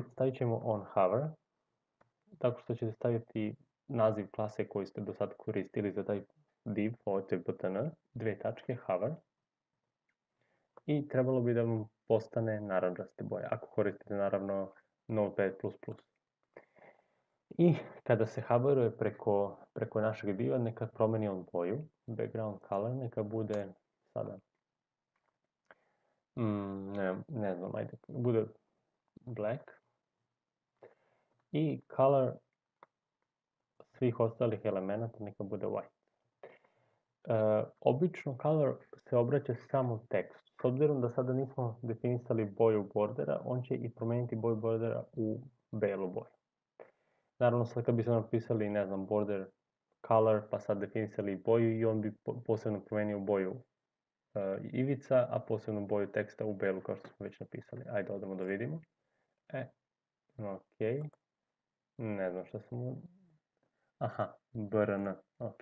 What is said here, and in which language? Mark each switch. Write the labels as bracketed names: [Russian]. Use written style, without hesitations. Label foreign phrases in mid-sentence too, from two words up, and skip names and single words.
[Serbian] Stavit ćemo [English] on hover, [Serbian] tako što ćete staviti naziv klase koji ste do sad koristili za taj div, ovo je btn, dvije tačke, hover. I trebalo bi da vam postane narandžaste boje, ako koristite naravno Notepad++. I kada se hoveruje preko našeg diva, neka promeni on boju. [English] Background color [Serbian] neka bude sada, ne znam, ajde, bude black. I color svih ostalih elemenata neka bude white. Obično color se obraća samo tekstu. S obzirom da sada nismo definisali boju bordera, on će i promijeniti boju bordera u belu boju. Naravno, sad kad bismo napisali, ne znam, [English] border color, [Serbian] pa sad definisali boju i on bi posebno promijenio boju ivica, a posebno boju teksta u belu, kao što smo već napisali. Ajde, odemo da vidimo. Ok. Ne znam što sam... Aha, brn, ok.